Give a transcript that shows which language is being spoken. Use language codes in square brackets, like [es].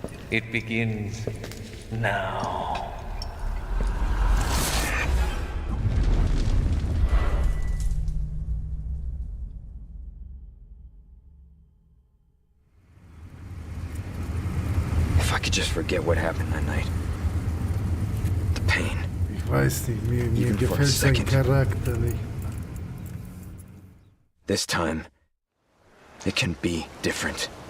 [en] It begins now. If I could just forget what happened that night. The pain. [de] Ich weiß nicht, mir gefällt sein Charakter nicht. [en] This time, it can be different.